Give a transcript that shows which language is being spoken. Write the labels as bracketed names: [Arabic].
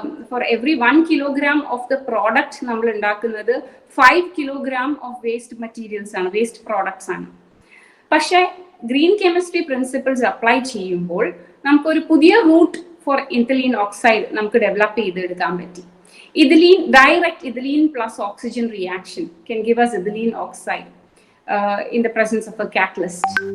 [English] For every 1 kilogram of the product [Malayalam] നമ്മൾ ഉണ്ടാക്കുന്നത് [English] 5 kilogram of waste materials ആണ്, waste products ആണ്. [Malayalam] പക്ഷെ ഗ്രീൻ കെമിസ്ട്രി പ്രിൻസിപ്പിൾസ് അപ്ലൈ ചെയ്യുമ്പോൾ നമുക്കൊരു പുതിയ [English] route for ethylene oxide [Malayalam] നമുക്ക് ഡെവലപ്പ് ചെയ്തെടുക്കാൻ പറ്റി. [English] Direct ethylene plus oxygen reaction can give us ethylene oxide in the presence of a catalyst.